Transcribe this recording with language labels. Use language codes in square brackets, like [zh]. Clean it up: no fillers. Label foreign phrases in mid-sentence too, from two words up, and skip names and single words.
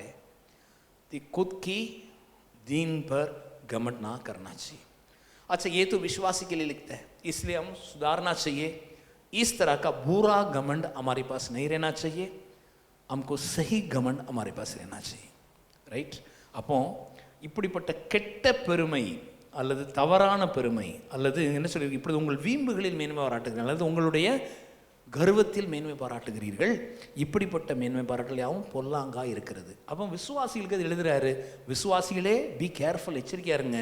[hi] तो खुद की दीन पर घमंड ना करना चाहिए। अच्छा, ये तो विश्वासी के लिए लिखता है, इसलिए हम सुधारना चाहिए। इस तरह का बुरा घमंड हमारे पास नहीं रहना चाहिए, हमको सही घमंड हमारे पास रहना चाहिए, [ta] ரைட்। அப்போ இப்படிப்பட்ட கெட்ட பெருமை அல்லது தவறான பெருமை அல்லது என்ன சொல்லி, இப்படி உங்கள் வீம்புகளில் மேன்மை பாராட்டுகிறீர்கள் அல்லது உங்களுடைய கர்வத்தில் மேன்மை பாராட்டுகிறீர்கள், இப்படிப்பட்ட மேன்மை பாராட்டல் யாவும் பொல்லாங்கா இருக்கிறது. அப்போ விசுவாசிகளுக்கு அது எழுதுறாரு, விசுவாசிகளே [en] be careful, [ta] எச்சரிக்கையா இருங்க.